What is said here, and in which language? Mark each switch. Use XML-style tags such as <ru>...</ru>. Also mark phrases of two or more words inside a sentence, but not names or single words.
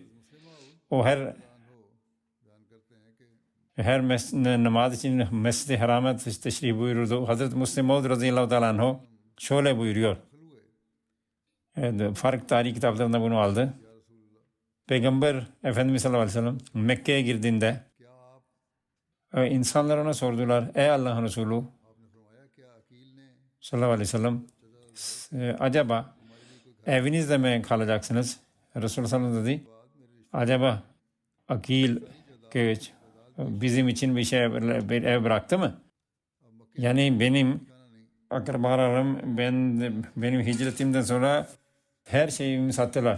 <tr>O her namaz için Mescid-i Haram'a teşrif buyururdu. Hazreti Müslim Maud</tr> <ar>رضي الله تعالى عنه</ar> <tr>şöyle buyuruyor. Fark Tarih kitaplarında bunu aldı. Peygamber Efendimiz</tr> <ar>صلى الله عليه وسلم</ar> <tr>Mekke'ye girdiğinde insanlar ona sordular. Ey Allah'ın Resulü</tr> <ur>آپ نے فرمایا کیا عقیل نے</ur> <ar>صلى الله عليه وسلم</ar> <tr>acaba evinizde mi kalacaksınız? Resulullah</tr> <ar>صلى الله عليه وسلم</ar> <tr>dedi. Acaba Akil bizim için bir ev bıraktı mı? Yani benim akrabalarım benim hicretimden sonra her şeyimi sattılar.</tr>